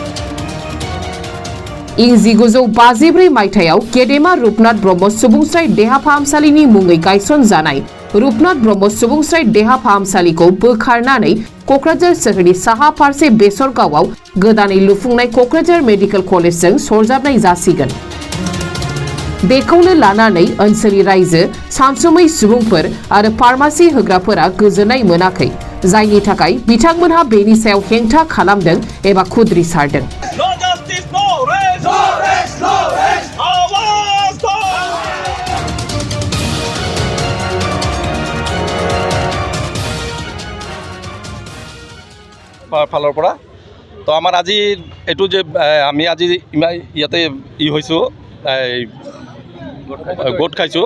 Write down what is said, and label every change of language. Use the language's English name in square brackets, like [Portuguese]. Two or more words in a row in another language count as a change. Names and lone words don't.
[Bodo] इं 1954 मायथाइयाव गेदेमा रुपनाथ ब्रह्म सुबुंस्राय देहा फाहामसालिनि मुङै गायसनजानाय रुपनाथ ब्रह्म सुबुंस्राय देहा फाहामसालिखौ बोखारनानै क'क्राझार सोहोरनि साहा फारसे बेसरगावआव गोदानै लुफुंनाय क'क्राझार मेडिकल कलेजजों सरजाबनाय जासिगोन। बेखौनो लानानै ओनसोलनि रायजो सानसुमै सुबुंफोर आरो फार्मासि होग्राफोरा गोजोननाय मोनाखै, जायनि थाखाय बिथांमोनहा बेनि सायाव हेंथा खालामदों एबा खुद्रिसारदों। [Assamese] ফালৰ পৰা তো আমাৰ আজি এইটো যে আমি আজি ইয়াতে হৈছোঁ গোট খাইছোঁ।